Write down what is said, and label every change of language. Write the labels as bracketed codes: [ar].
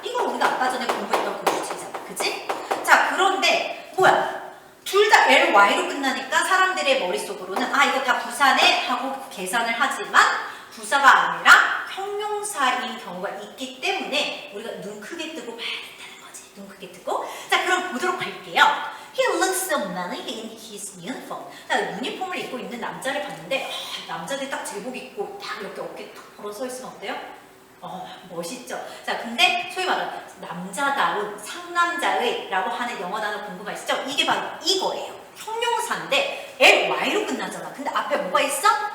[ko] 이거 우리가 아까 전에 공부했던 그 규칙이잖아. 그치? 자, 그런데 뭐야? 둘 다 ly로 끝나니까 사람들의 머릿속으로는 아, 이거 다 부사네 하고 계산을 하지만 부사가 아니라 형용사인 경우가 있기 때문에 우리가 눈 크게 뜨고 봐야 된다는 거지. 눈 크게 뜨고. 자, 그럼 보도록 할게요. [en] He looks so manly in his uniform. [ko] 자, 유니폼을 입고 있는 남자를 봤는데 남자들이 딱 제복 입고 딱 이렇게 어깨 탁 걸어 서 있으면 어때요? 멋있죠. 자, 근데 소위 말하는 남자다운 상남자의 라고 하는 영어 단어 궁금하시죠? 이게 바로 이거예요. 형용사인데 ly로 끝나잖아. 근데 앞에 뭐가 있어?